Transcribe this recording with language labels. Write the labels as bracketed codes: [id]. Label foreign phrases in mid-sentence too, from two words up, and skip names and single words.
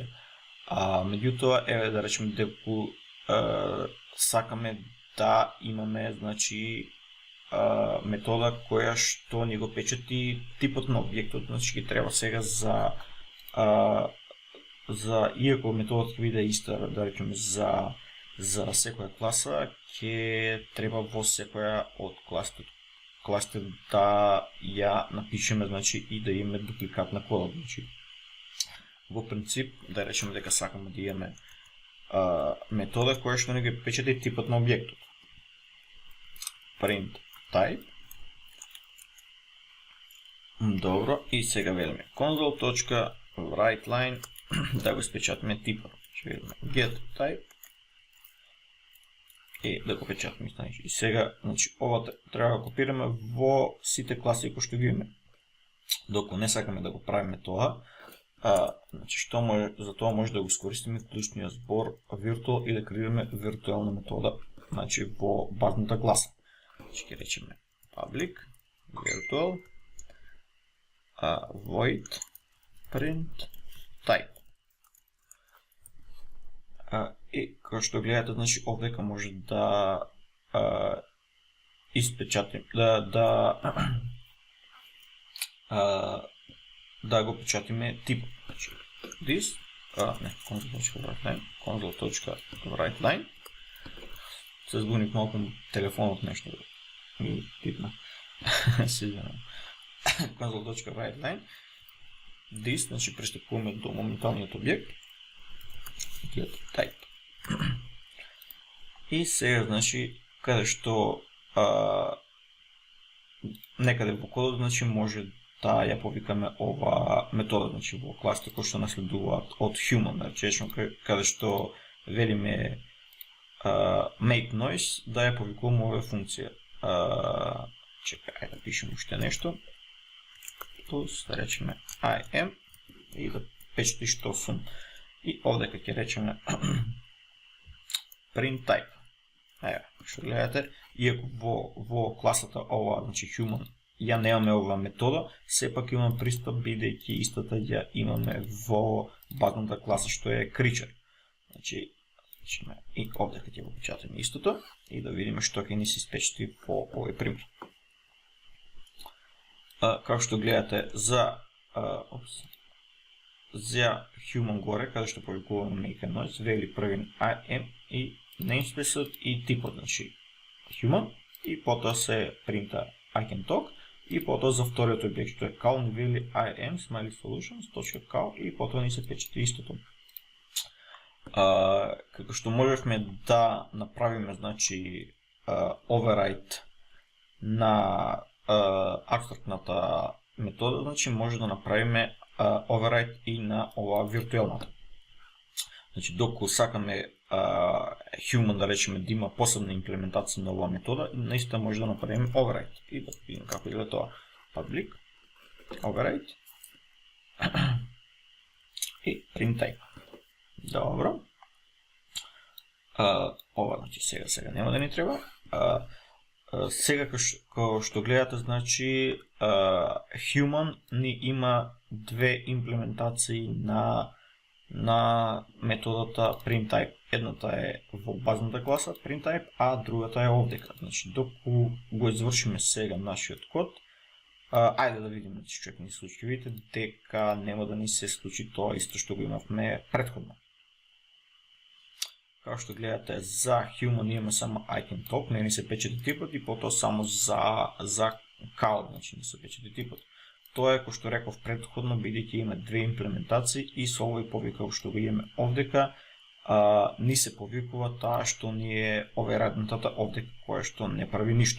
[mk] Меѓутоа, еве да речеме дека сакаме да имаме, значи, метода која што ни го печати типот на објектот, значи ќе треба сега за иако методата ќе биде иста, да речеме за секоја класа, ќе треба во секоја од класите да ја напишеме, значи, и да имаме дупликат на кодот, значи. Во принцип, да речеме дека сакаме да имаме метода која што ни го печати типот на објектот. [en] Print type. [mk] Добро, и сега велиме console.writeLine да го испечатиме типот. Ќе велиме [en] get type [mk] и да го печатиме. И сега, значи, ова треба да копираме во сите класи кои што ги имаме. Докато не сакаме да го правиме тоа, значи, за тоа може да го искористиме клучниот збор virtual и да креираме виртуелна метода, значи, во базната класа. Значи, ќе речеме [en] public virtual void print type. [mk] И како што гледате, значи овдека може да испечатим, да го печатиме типот. Значи this, console.writeline. Се збуних малку телефонот нешто ми пипна. Се извинувам. [en] Console.writeline. This, [mk] значи пристапуваме до моменталниот објект. [en] Get type. [mk] И сега, значи, каде што некаде во кодот, значи, може да ја повикаме ова метода, значи, во класите кои што наследуваат од human, речено, каде што велиме [en] make noise, [mk] да ја повикуваме ова функција. Чекај да пишем уште нешто. Plus, да речеме [en] I am [mk] и да печати што сум. И овдека ќе речеме [en] print type. [mk] Ева, што гледате, иако во класата ова, значи human, ја немаме ова метода, сепак имам пристап бидејќи истата ја имаме во базната класа што е creature. Значи, и овдека ќе го печатаме истото и да видиме што ќе ни се испечати по овој пример. Како што гледате, за human горе, каде што повикуваме [en] make a noise, [mk] вели првен [en] I am [mk] и namespace и типот, значи human, и потоа се принта [en] I can talk, [mk] и потоа за вториот објект што е cal ни вели [en] I am smiley solutions.cal [mk] и потоа ни се печати истото. Како што можевме да направиме, значи, override на абстрактната метода, значи може да направиме override и на ова виртуелната. Значи, доколку сакаме human, да речеме, да има посебна имплементација на оваа метода, наистина може да направиме override. И да видим како изгледа тоа. [en] Public, override и print type. [mk] Добро. Ова, значи, сега нема да ни треба. Сега, како што гледате, значи, human ни има две имплементации на методата printType. Едната е во базната класа printType, а другата е овдека. Значи, доколку го извршиме сега нашиот код, ајде да видиме што ќе ни случи. Видите дека нема да ни се случи тоа исто што го имавме претходно. Како што гледате, за human имаме само [en] I can talk, [mk] не ни се печати типот, и потоа само за cal, значи не се печати типот. Тоа е, кој што реков претходно, бидејќи има две имплементации и со овој повикал што го имаме овдека, ни се повикува таа што ни е overridenатата овдека, која што не прави ништо.